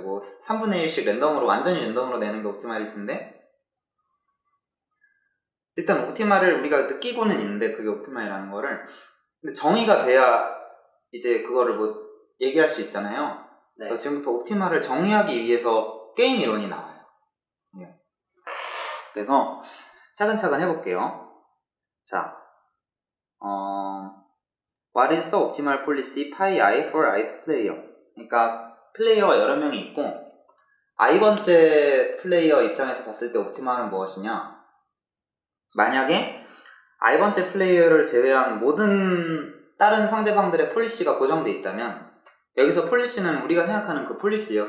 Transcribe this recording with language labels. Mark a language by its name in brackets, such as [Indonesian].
[Korean] 뭐 3분의 1씩 랜덤으로, 완전히 랜덤으로 내는 게 옵티말일 텐데, 일단 옵티말을 우리가 느끼고는 있는데, 그게 옵티말이라는 거를. 근데 정의가 돼야 이제 그거를 뭐 얘기할 수 있잖아요. 네. 그래서 지금부터 옵티말을 정의하기 위해서 게임 이론이 나와요. 예. 그래서 차근차근 해볼게요. [English] 자, What is the optimal policy pi I for ith player? [Korean] 그러니까 플레이어가 여러 명이 있고 i번째 플레이어 입장에서 봤을 때 옵티말은 무엇이냐? 만약에 i번째 플레이어를 제외한 모든 다른 상대방들의 폴리시가 고정돼 있다면, 여기서 폴리시는 우리가 생각하는 그 폴리시예요.